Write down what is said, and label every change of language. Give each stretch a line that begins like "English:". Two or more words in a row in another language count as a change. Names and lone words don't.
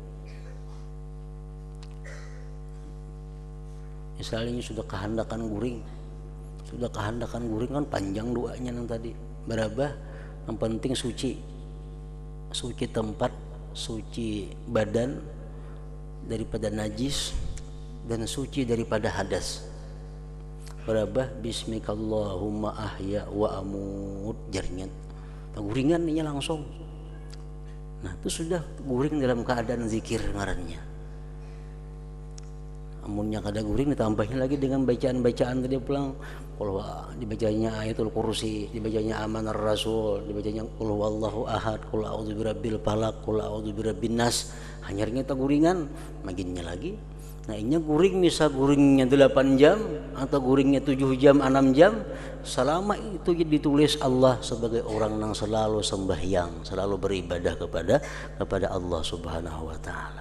Banjar: misalnya sudah kehendakan guring kan panjang doanya nang tadi berabah, yang penting suci tempat, suci badan daripada najis dan suci daripada hadas.
Arabic: Berabah باسمك اللهم أحيا وأموت jaringan guringan ini langsung.
Banjar: Nah itu sudah guring dalam keadaan zikir ngarannya. Amunnya kada guring ditambahnya lagi dengan bacaan-bacaan tadi pulang, kalau dibacanya ayatul kursi, dibacanya
Arabic: آمن الرسول,
Banjar: dibacanya
Arabic: قل هو الله أحد, قل أعوذ برب الفلق، قل أعوذ برب الناس,
Banjar: hanyarnya ta guringan maginnya lagi. Nah ini guring, misal guringnya 8 jam atau guringnya 7 jam 6 jam, selama itu ditulis Allah sebagai orang yang selalu sembahyang, selalu beribadah kepada Allah
Arabic: سبحانه وتعالى.